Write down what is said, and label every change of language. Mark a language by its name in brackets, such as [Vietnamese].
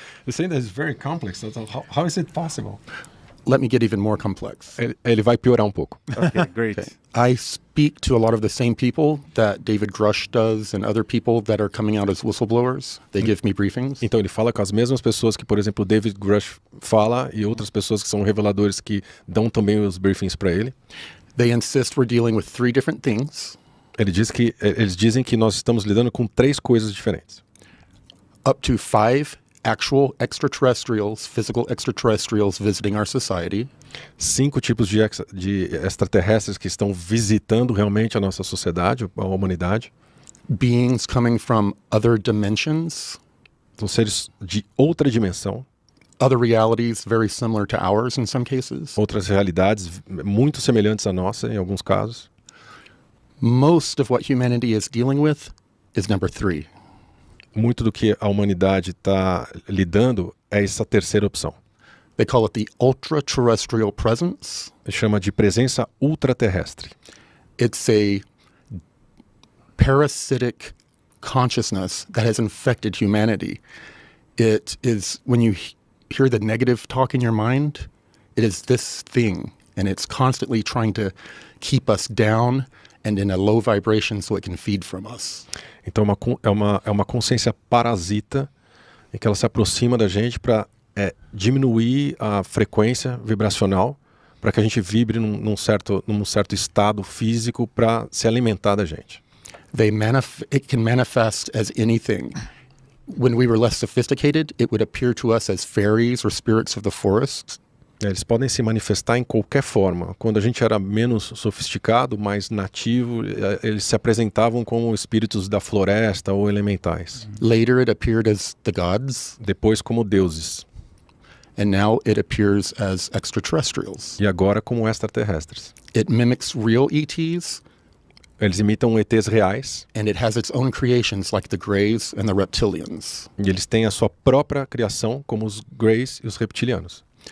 [English] You're saying that it's very complex. How is it possible? Let me get even more complex. [Portuguese] Ele vai piorar um pouco. [English] Okay, great. Okay. I speak to a lot of the same people that David Grush does and other people that are coming out as whistleblowers. They give me briefings. [Portuguese] Então ele fala com as mesmas pessoas que, por exemplo, David Grush fala e outras pessoas que são reveladores que dão também os briefings para ele. [English] They insist we're dealing with 3 different things. [Portuguese] Eles dizem que nós estamos lidando com 3 coisas diferentes. [English] Up to 5 actual extraterrestrials, physical extraterrestrials visiting our society. [Portuguese] 5 tipos de extraterrestres que estão visitando realmente a nossa sociedade, a humanidade. [English] Beings coming from other dimensions. [Portuguese] São seres de outra dimensão. [English] Other realities very similar to ours in some cases. [Portuguese] Outras realidades muito semelhantes à nossa em alguns casos. [English] Most of what humanity is dealing with is number 3. [Portuguese] Muito do que a humanidade está lidando é essa terceira opção. [English] They call it the ultra-terrestrial presence. [Portuguese] Chama de presença ultraterrestre. [English] It's a parasitic consciousness that has infected humanity. It is, when you hear the negative talk in your mind, it is this thing, and it's constantly trying to keep us down and in a low vibration so it can feed from us. [Portuguese] Então é uma consciência parasita em que ela se aproxima da gente para diminuir a frequência vibracional para que a gente vibre num certo estado físico para se alimentar da gente. [English] It can manifest as anything. When we were less sophisticated, it would appear to us as fairies or spirits of the forest. [Portuguese] Eles podem se manifestar em qualquer forma. Quando a gente era menos sofisticado, mais nativo, eles se apresentavam como espíritos da floresta ou elementais. [English] Later it appeared as the gods. [Portuguese] Depois como deuses. [English] And now it appears as extraterrestrials. [Portuguese] E agora como extraterrestres. [English] It mimics real ETs. [Portuguese] Eles imitam ETs reais. [English] And it has its own creations like the Greys and the reptilians. [Portuguese] E eles têm a sua própria criação como os Greys e os reptilianos.